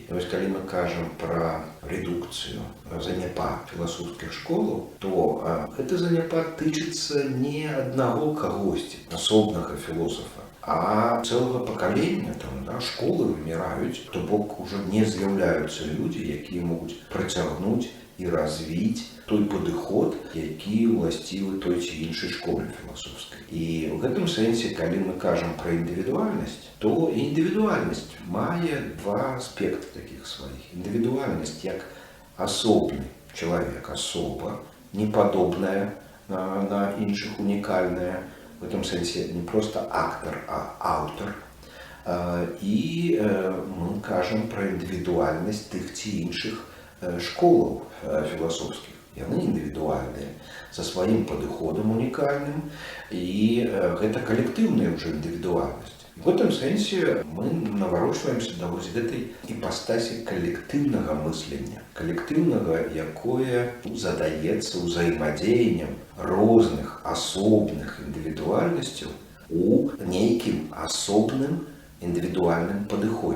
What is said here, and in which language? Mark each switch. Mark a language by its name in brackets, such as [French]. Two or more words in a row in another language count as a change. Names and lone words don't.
[Belarusian] І вось калі мы кажам пра рэдукцыю, заняпад філасофскіх школаў, то гэты заняпад тычыцца не аднаго кагосьці, асобнага філосафа, а цэлага пакалення, школы выміраюць, то бок ужо не з'яўляюцца людзі, якія могуць працягнуць і развіць той падыход, які ўласцівы той ці іншай школе філасофскай. І ў гэтым сэнсе, калі мы кажам пра індывідуальнасць, то індывідуальнасць мае два аспекты такіх сваіх. Індывідуальнасць як асобны чалавек, асоба, не падобная на іншых, унікальная, [Russian] в этом сенсе [Belarusian] не просто актор, а аўтар. І мы кажам пра індывідуальнасць тых ці іншых школаў філасофскіх. Яны індывідуальныя, са сваім падыходам унікальным, і гэта калектыўная ўжо індывідуальнасць. [Russian] В этом сенсе [Belarusian] мы наварочваемся да вось гэтай іпастасі калектыўнага мыслення, калектыўнага, якое задаецца ўзаемадзеяннем розных асобных індывідуальнасцяў у нейкім асобным індывідуальным падыходзе.